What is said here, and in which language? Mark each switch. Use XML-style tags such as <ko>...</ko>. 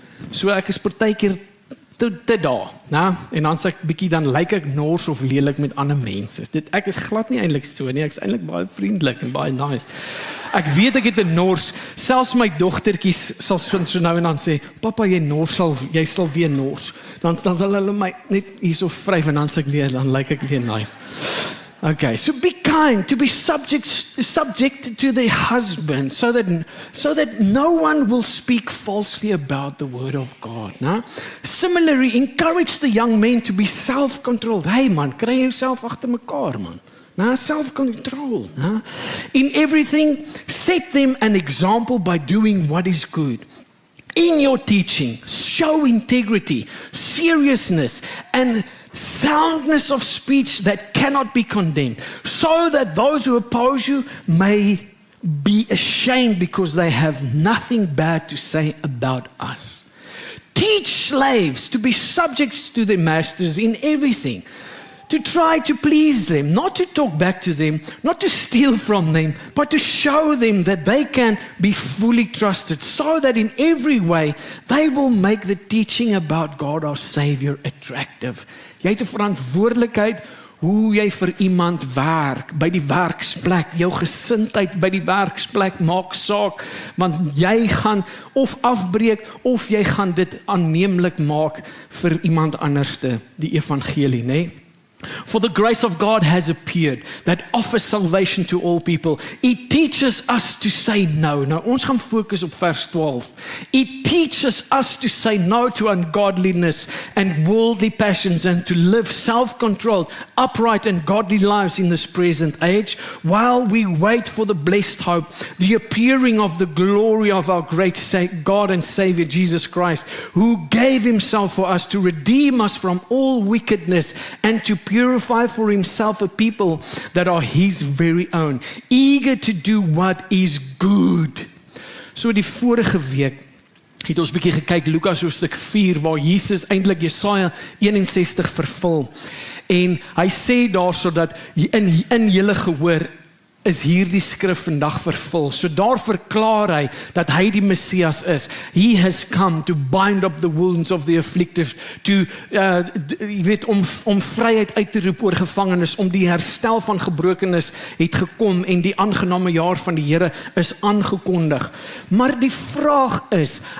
<af>So ek is partykeer te daar, né? En dan sê ek bietjie, dan lyk ek nors of lelik met ander mense. Ek is glad nie eintlik so nie, ek is eintlik baie vriendelik en baie nice. Ek weet ek het 'n nors, selfs my dogtertjies sal so nou en dan sê, "Pappa, jy sal weer nors." Dan sal hulle my net hierso vryf en dan sê ek weer, dan lyk ek weer nice.</af> <en>Okay, so be kind, to be subject to the husband, so that no one will speak falsely about the word of God. Nah? Similarly, encourage the young men to be self-controlled.</en> <af>Hey man, kry jouself agter mekaar man. Nah, self-control. Nah?</af> <en>In everything, set them an example by doing what is good. In your teaching, show integrity, seriousness, and soundness of speech that cannot be condemned, so that those who oppose you may be ashamed because they have nothing bad to say about us. Teach slaves to be subject to their masters in everything, to try to please them, not to talk back to them, not to steal from them, but to show them that they can be fully trusted, so that in every way they will make the teaching about God our Savior attractive.</en> <af>Jy het 'n verantwoordelikheid hoe jy vir iemand werk, by die werksplek, jou gesindheid by die werksplek maak saak, want jy gaan of afbreek of jy gaan dit aanneemlik maak vir iemand anderste, die evangelie, né?</af> <en>For the grace of God has appeared that offers salvation to all people. It teaches us to say no.</en> <af>Nou ons gaan fokus op vers 12.</af> <en>It teaches us to say no to ungodliness and worldly passions and to live self-controlled, upright and godly lives in this present age while we wait for the blessed hope, the appearing of the glory of our great God and Savior Jesus Christ, who gave himself for us to redeem us from all wickedness and to purify for himself a people that are his very own, eager to do what is good.</en> <af>So die vorige week het ons bietjie gekyk Lukas hoofstuk 4 waar Jesus eintlik Jesaja 61 vervul. En hy sê daarso dat in julle gehoor is hierdie skrif vandag vervul. So daar verklaar hy dat hy die Messias is.</af> <en>He has come to bind up the wounds of the afflicted,</en> <af>to om vryheid uit te roep oor gevangenes, om die herstel van gebrokenis het gekom en die aangename jaar van die Here is aangekondig. Maar die vraag is,</af>